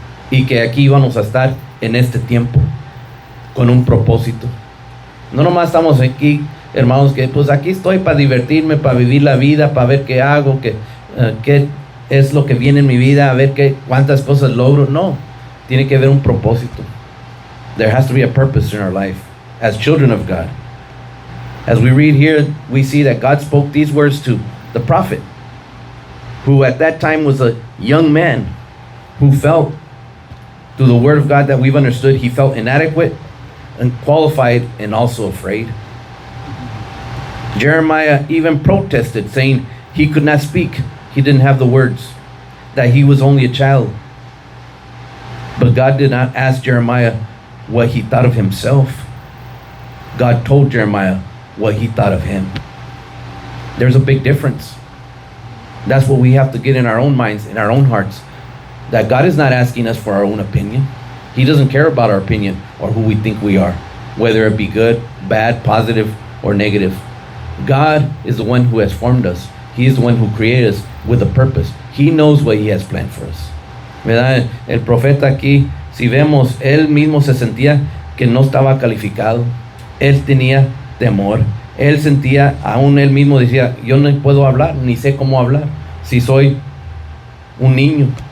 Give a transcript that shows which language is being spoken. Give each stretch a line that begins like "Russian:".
Spanish: Y que aquí íbamos a estar en este tiempo, con un propósito. No nomás estamos aquí, hermanos, que pues aquí estoy para divertirme, para vivir la vida, para ver qué hago, qué es lo que viene en mi vida, a ver cuántas cosas logro. No, tiene que haber un propósito.
English: There has to be a purpose in our life as children of God. As we read here, we see that God spoke these words to the prophet, who at that time was a young man who felt, through the Word of God that we've understood, he felt inadequate, unqualified, and also afraid. Jeremiah even protested, saying he could not speak. He didn't have the words, that he was only a child. But God did not ask Jeremiah what he thought of himself. God told Jeremiah what he thought of him. There's a big difference. That's what we have to get in our own minds, in our own hearts. That God is not asking us for our own opinion. He doesn't care about our opinion or who we think we are, whether it be good, bad, positive, or negative. God is the one who has formed us. He is the one who created us with a purpose. He knows what He has planned for us.
Spanish: ¿Verdad? El profeta aquí, si vemos, él mismo se sentía que no estaba calificado. Él tenía temor. Él sentía, aún él mismo decía, yo no puedo hablar, ni sé cómo hablar, si soy un niño.